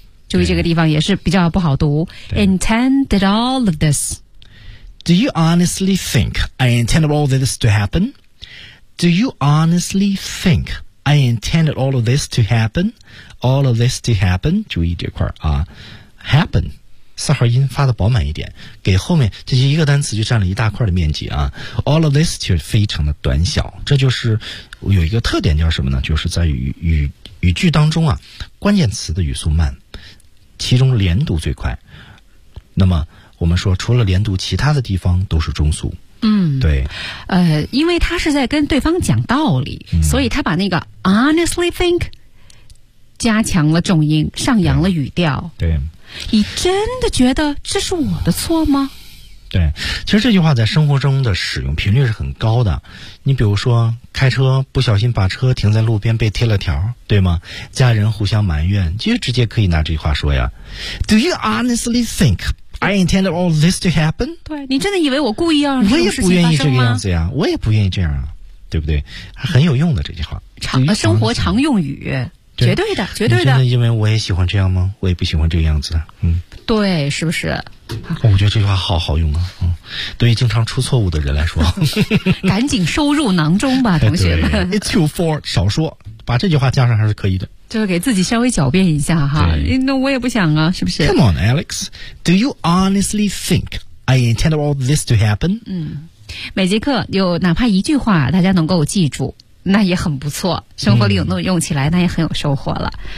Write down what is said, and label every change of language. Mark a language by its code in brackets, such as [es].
[zh] 注意这个地方也是比较不好读。 [en] Intended all of this. Do you honestly think I intended all of this to happen? Do you honestly think I intended all of this to happen?All of this to happen， [zh] 注意这块啊 [en] ，happen [zh] 四号音发的饱满一点，给后面这一个单词就占了一大块的面积啊。 [en] All of this [zh] 就非常的短小，这就是有一个特点叫什么呢？就是在语句当中啊，关键词的语速慢，其中连读最快。那么我们说，除了连读，其他的地方都是中速。嗯，对，因为他是在跟对方讲道理，所以他把那个 [en] honestly think [zh] 加强了重音，上扬了语调。对。你真的觉得这是我的错吗？对，其实这句话在生活中的使用频率是很高的。你比如说开车不小心把车停在路边被贴了条，对吗？家人互相埋怨，就直接可以拿这句话说呀。 [en] Do you honestly think I intended all this to happen? [zh] 对，你真的以为我故意要让这种事情发生吗？我也不愿意这个样子呀，我也不愿意这样啊，对不对？很有用的这句话，生活常用语，绝对的，绝对的。真的因为我也喜欢这样吗？我也不喜欢这个样子。嗯，对，是不是？我觉得这句话好好用啊。嗯，对于经常出错误的人来说，赶紧收入囊中吧，同学们。 [en] It's too far， [zh] 少说，把这句话加上还是可以的。就是给自己稍微狡辩一下哈。那我也不想啊，是不是 [en] ？Come on, Alex. Do you honestly think I intended all this to happen？ [zh] 嗯，每节课有哪怕一句话，大家能够记住。那也很不错，生活里有那么用起来，那也很有收获了。